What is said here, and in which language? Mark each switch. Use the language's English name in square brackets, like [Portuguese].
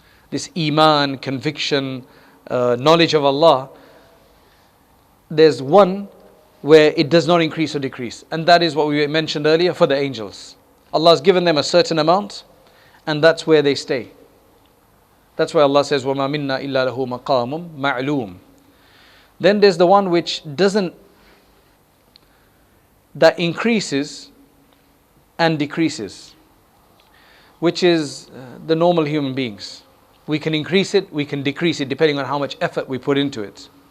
[English] This iman, conviction, knowledge of Allah, there's one where it does not increase or decrease. And that is what we mentioned earlier for the angels. Allah has given them a certain amount, and that's where they stay. That's why Allah says, [Arabic] وَمَا مِنَّا إِلَّا لَهُ مَقَامٌ مَعْلُومٌ. [English] Then there's the one which that increases and decreases, which is the normal human beings. We can increase it, we can decrease it, depending on how much effort we put into it.